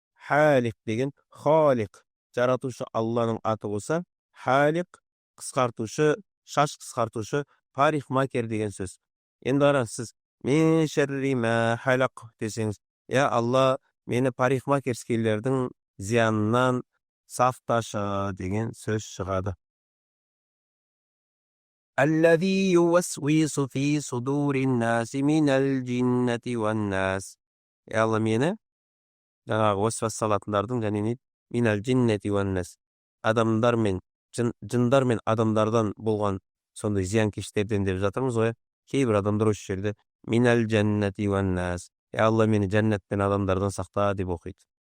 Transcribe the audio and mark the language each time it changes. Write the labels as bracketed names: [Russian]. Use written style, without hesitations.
[Kazakh] Халиқ деген халиқ, жаратушы Алланың аты болса, халиқ қысқартушы, шаш қысқартушы, парикмахер деген сөз. Енді қараңыз, сіз мин шарри ма халақ десеңіз, я Алла, мені парикмахерскийлердің зиянынан сақташы деген сөз шығады. [Arabic] Аллази ювасвису фи судурин наси минал джиннати ван нас. [Kazakh] Я Алла, мені жаңағы уасвас салатындардың және не минал джиннати ван нас, адамдар мен жындар мен адамдардан болған сондай зиянкештерден деп жатырмыз ғой. Кейбір адамдар осы жерде минал джаннати ван нас, я Алла, мені жәннат пен адамдардан сақта деп оқиды.